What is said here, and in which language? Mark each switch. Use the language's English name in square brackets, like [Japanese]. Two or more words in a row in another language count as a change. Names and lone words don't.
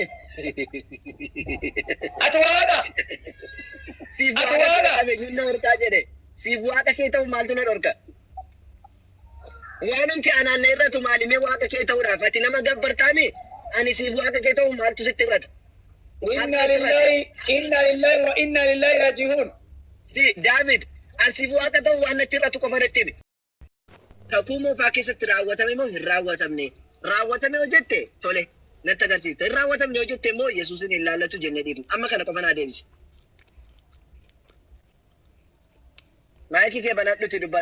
[Oromo] Ati waaqa. Siif waaqa eenyuun na dhorkaa jedhe. Siif waaqa kee ta'u maaltu na dhorka? Waan nuti anaanna irratu maalimee waaqa kee ta'uudhaaf ati nama gabbartaame ani siif waaqa kee ta'u maaltu sitti irrata? [Arabic] إنا لله وإنا إليه راجعون. [Oromo] David, asiif waaqa ta'u waan natti irratu qofa natti himi. Kakuu moofaa keessatti raawwatame moo hin raawwatamne? Raawwatame yoo jette tole natti agarsiista. Hin raawwatamne yoo jette immoo Yesuusin hin laallatu jennee dhiibna. Amma kana qofa naa deebisi. Maayikii kee banadhuti dubbadhu.